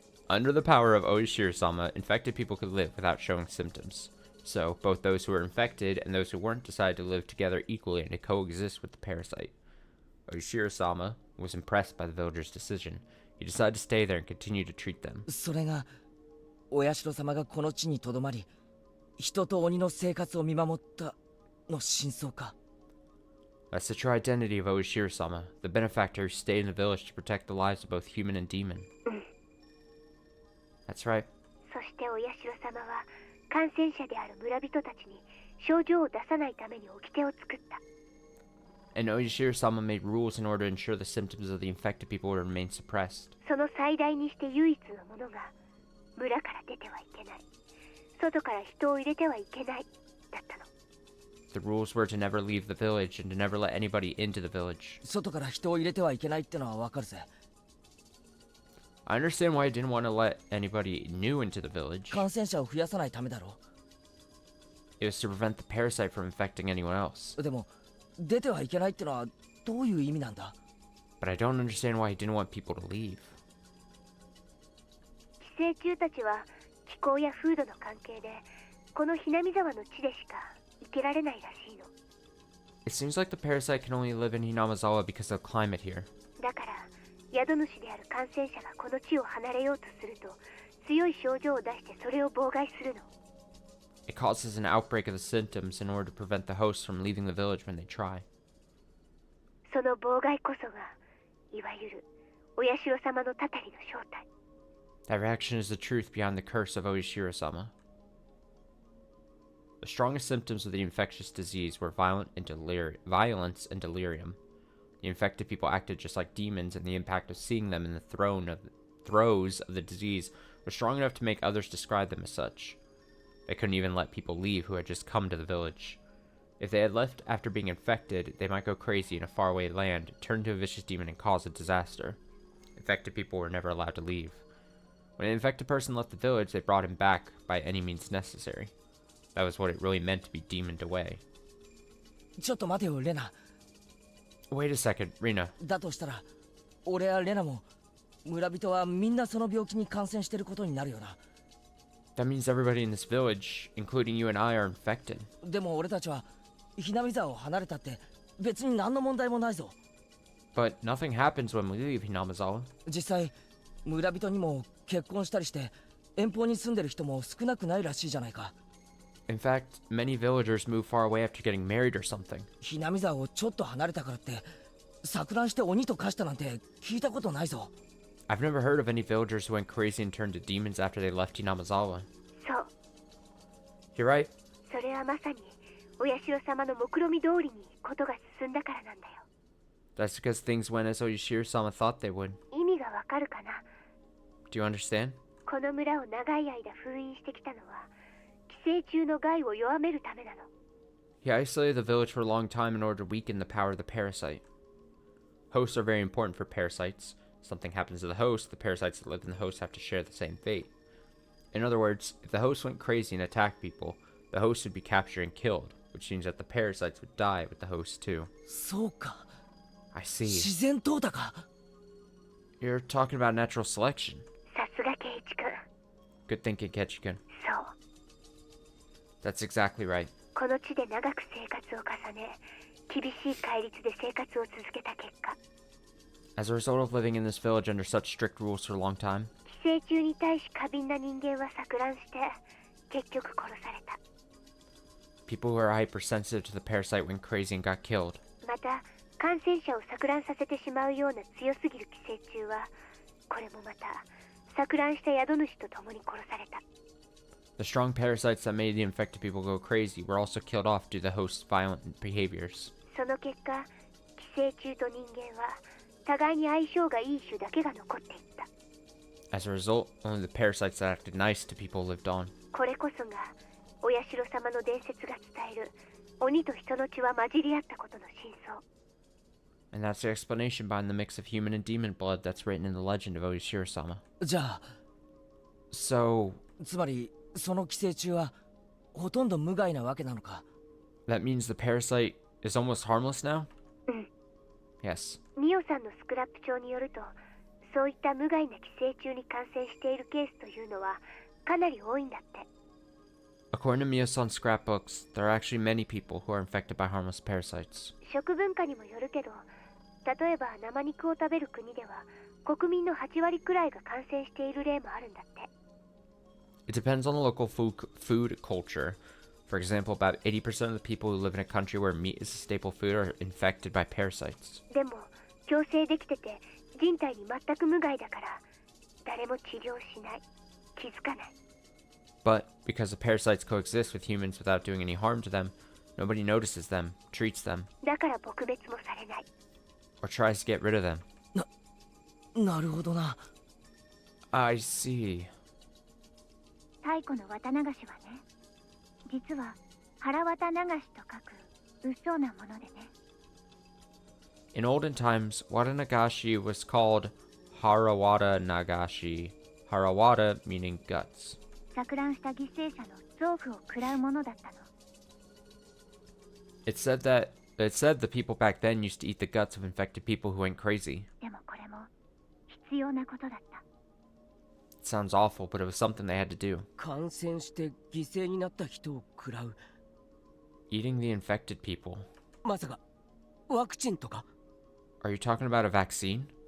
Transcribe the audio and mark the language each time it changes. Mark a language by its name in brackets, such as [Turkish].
[English] Under the power of Oishiro-sama, infected people could live without showing symptoms. So, both those who were infected and those who weren't decided to live together equally and to coexist with the parasite. Oishiro-sama was impressed by the villagers' decision. He decided to stay there and continue to treat them. [Japanese] それがお社様がこの地にとどまり、人と鬼の生活を見守ったの真相か。 [English] That's the true identity of Oishiro-sama, the benefactor who stayed in the village to protect the lives of both human and demon. That's right. [Japanese] そしてお社様は感染者である村人たちに症状を出さないために掟を作った。 [English] And Oishiro-sama made rules in order to ensure the symptoms of the infected people would remain suppressed. [Japanese] その最大にして唯一のものが村から出てはいけない、外から人を入れてはいけないだったの。 [English] The rules were to never leave the village and to never let anybody into the village. [Japanese] 外から人を入れてはいけないってのはわかるぜ。 [English] I understand why I didn't want to let anybody new into the village. [Japanese] 感染者を増やさないためだろ [English] It was to prevent the parasite from infecting anyone else. [Japanese] う。でも出てはいけないってのはどういう意味なんだ。 [English] But I don't understand why he didn't want people to leave. [Japanese] 寄生虫たちは気候や風土の関係でこのひなみ沢の地でしか生きられないらしいの。 [English] It seems like the parasite can only live in Hinamazawa because of the climate here. [Japanese] だから宿主である感染者がこの地を離れようとすると強い症状を出してそれを妨害するの。 [English] It causes an outbreak of the symptoms in order to prevent the hosts from leaving the village when they try. [Japanese] その妨害こそがいわゆるお社様のたたりの正体。 [English] That reaction is the truth behind the curse of Oishiro-sama. The strongest symptoms of the infectious disease were violence and delirium. The infected people acted just like demons, and the impact of seeing them in the throes of the disease was strong enough to make others describe them as such. They couldn't even let people leave who had just come to the village. If they had left after being infected, they might go crazy in a faraway land, turn into a vicious demon, and cause a disaster. Infected people were never allowed to leave. When an infected person left the village, they brought him back by any means necessary. That was what it really meant to be demoned away. [Japanese] ちょっと待てよレナ。 [English] Wait a second, Rina. [Japanese] だとしたら俺やレナも村人はみんなその病気に感染してることになるよな。 [English] That means everybody in this village, including you and I, are infected. [Japanese] でも俺たちはひなみ沢を離れたって別に何の問題もないぞ。 [English] But nothing happens when we leave Hinamazawa. [Japanese] 実際村人にも結婚したりして遠方に住んでる人も少なくないらしいじゃないか。 [English] In fact, many villagers move far away after getting married or something. [Japanese] ひなみ沢をちょっと離れたからって錯乱して鬼と化したなんて聞いたことないぞ。 [English] I've never heard of any villagers who went crazy and turned to demons after they left Hinamazawa. [Japanese] そう。 [English] You're right. [Japanese] それはまさにお社様の目論見通りにことが進んだからなんだよ。 [English] That's because things went as Oishiro-sama thought they would. [Japanese] 意味がわかるかな。 [English] Do you understand? [Japanese] この村を長い間封印してきたのは寄生虫の害を弱めるためなの。 [English] He isolated the village for a long time in order to weaken the power of the parasite. Hosts are very important for parasites. Something happens to the host, the parasites that live in the host have to share the same fate. In other words, if the host went crazy and attacked people, the host would be captured and killed, which means that the parasites would die with the host too. [Japanese] そうか。 [English] I see. [Japanese] 自然淘汰か。 [English] You're talking about natural selection. [Japanese] さすが圭一君。 [English] Good thinking, Ketchikan. [Japanese] そう。 [English] That's exactly right. [Japanese] この地で長く生活を重ね、厳しい戒律で生活を続けた結果、 [English] As a result of living in this village under such strict rules for a long time, [Japanese] 寄生虫に対し過敏な人間は錯乱して結局殺された。 [English] People who are hypersensitive to the parasite went crazy and got killed. [Japanese] また感染者を錯乱させてしまうような強すぎる寄生虫はこれもまた錯乱した宿主と共に殺された。 [English] The strong parasites that made the infected people go crazy were also killed off due to the host's violent behaviors. [Japanese] その結果寄生虫と人間は互いに相性がいい種だけが残っていった。 [English] As a result, only the parasites that acted nice to people lived on. [Japanese] これこそがお社様の伝説が伝える鬼と人の血は混じり合ったことの真相。 [English] And that's the explanation behind the mix of human and demon blood that's written in the legend of Oishiro-sama. [Japanese] じゃあ [English] So, [Japanese] つまりその寄生虫はほとんど無害なわけなのか。 [English] that means the parasite is almost harmless now? [Japanese] うん。 [English] Yes. [Japanese] ミオさんのスクラップ帳によると、そういった無害な寄生虫に感染しているケースというのはかなり多いんだって。 [English] According to Mio-san's scrapbooks, there are actually many people who are infected by harmless parasites. [Japanese] 食文化にもよるけど、例えば生肉を食べる国では国民の8割くらいが感染している例もあるんだって。 [English] It depends on the local food culture. For example, about 80% of the people who live in a country where meat is a staple food are infected by parasites. [Japanese] でも矯正できてて人体に全く無害だから誰も治療しない、気づかない。 [English] But because the parasites coexist with humans without doing any harm to them, nobody notices them, treats them, [Japanese] だから撲滅もされない。 [English] or tries to get rid of them. [Japanese] なるほどな。 [English] I see. [Japanese] 太古の綿流しはね、実は腹綿流しと書く物騒なものでね。 [English] In olden times, Watanagashi was called Harawata Nagashi. Harawata meaning guts. [Japanese] 錯乱した犠牲者の臓腑を食らうものだったの。 [English] It said the people back then used to eat the guts of infected people who went crazy. [Japanese] でもこれも必要なことだった。 [English] It sounds awful, but it was something they had to do. [Japanese] 感染して犠牲になった人を食らう。 [English] Eating the infected people. [Japanese] まさかワクチンとか。 [English] Are you talking about a vaccine?